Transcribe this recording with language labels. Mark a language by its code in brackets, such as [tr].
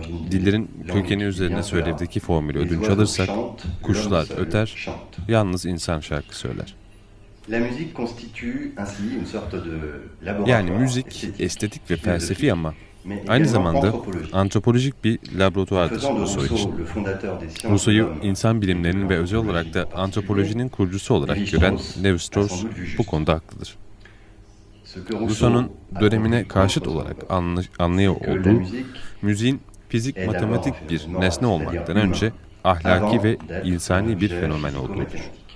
[tr] Dillerin kökeni üzerine söylevdeki formülü ödünç alırsak, kuşlar öter, yalnız insan şarkı söyler. [fr] La musique constitue ainsi une sorte de laboratoire. [tr] Yani müzik estetik ve felsefi ama aynı zamanda antropolojik bir laboratuvardır Rousseau için. Rousseau'yu insan bilimlerinin ve özel olarak da antropolojinin kurucusu olarak gören Lev Strauss bu konuda haklıdır. Rousseau'nun dönemine karşıt olarak anlayı olduğu müziğin fizik matematik bir nesne olmaktan önce ahlaki ve insani bir fenomen olduğudur.